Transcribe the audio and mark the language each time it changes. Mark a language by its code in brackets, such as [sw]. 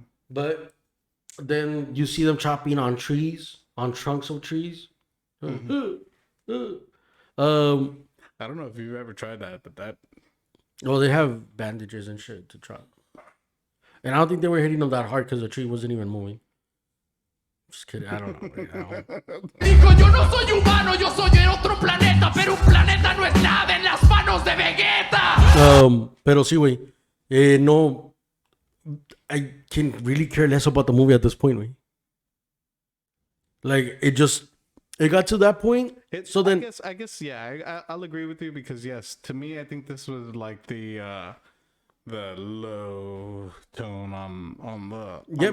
[en] But then you see them chopping on trees, on trunks of trees. I don't know if you've ever tried that, but that Well, they have bandages and shit to chop. And I don't think they were hitting them that hard because the tree wasn't even moving. Just kidding. I don't know. [es] Dijo, yo no soy humano, yo soy de otro planeta, pero un planeta no es nada en las manos de Vegeta. Pero sí, güey. [en] No, I can really care less about the movie at this point, güey. Like, it got to that point. So then, I guess, yeah, I'll agree with you because yes, to me, I think this was like the low tone on the